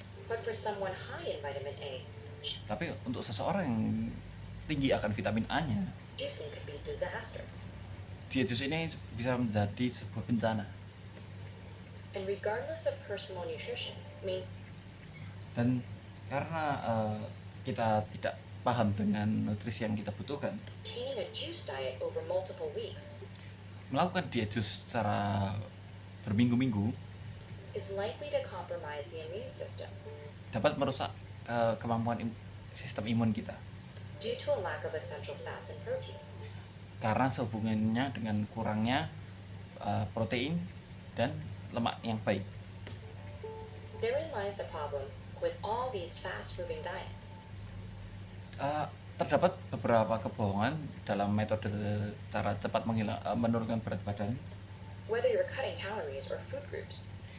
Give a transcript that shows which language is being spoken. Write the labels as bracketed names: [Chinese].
[English] But for someone high in vitamin A, [Indonesian] Tapi untuk seseorang yang tinggi akan vitamin A-nya, [English] juicing could be disastrous. [Indonesian] diet jus ini bisa menjadi sebuah bencana. [English] And regardless of personal nutrition, [Indonesian] Dan karena kita tidak paham dengan nutrisi yang kita butuhkan, [English] maintaining a juice diet over multiple weeks [Indonesian] melakukan diet jus secara berminggu-minggu [English] is likely to compromise the immune system [Indonesian] dapat merusak kemampuan sistem imun kita [English] due to a lack of essential fats and proteins. [Indonesian] karena sehubungannya dengan kurangnya protein dan lemak yang baik. [English] Therein lies the problem with all these fast-moving diets. [Indonesian] Terdapat beberapa kebohongan dalam metode cara cepat menurunkan berat badan, [English] Whether you're cutting calories or food groups,